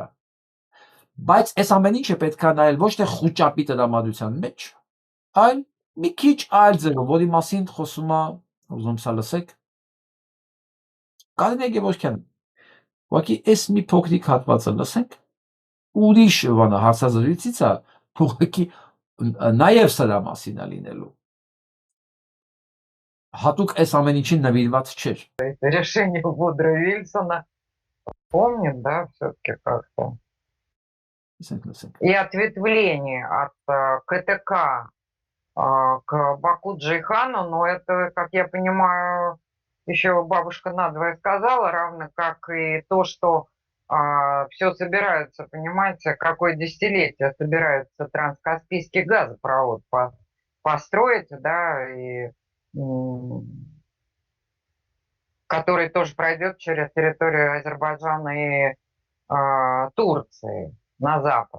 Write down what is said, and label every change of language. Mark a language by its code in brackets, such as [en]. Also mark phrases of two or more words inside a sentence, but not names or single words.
[hy] Բայց այս ամեն ինչը պետք է նայել ոչ թե խուճապի տրամադրության մեջ, այլ մի քիչ այլ ձևով, որի մասին խոսում է, ուզում սա լսեք, Կարինե Գևորգյանը։ Ուղղակի այս մի փոքրիկ հատվածը լսենք, ուրիշ բանը հարցազրույցից է, ուղղակի նաև սրա մասին է լինելու։ Հատուկ այս ամեն ինչին նվիրված չէր։ [ru] Решение Вудро Вильсона помнит, да, все-таки как-то. И ответвление от КТК к Баку-Джейхану, но это, как я понимаю, еще бабушка надвое сказала, равно как и то, что все собираются, понимаете, какое десятилетие собирается транскаспийский газопровод построить, да, и который тоже пройдет через территорию Азербайджана и Турции на запад.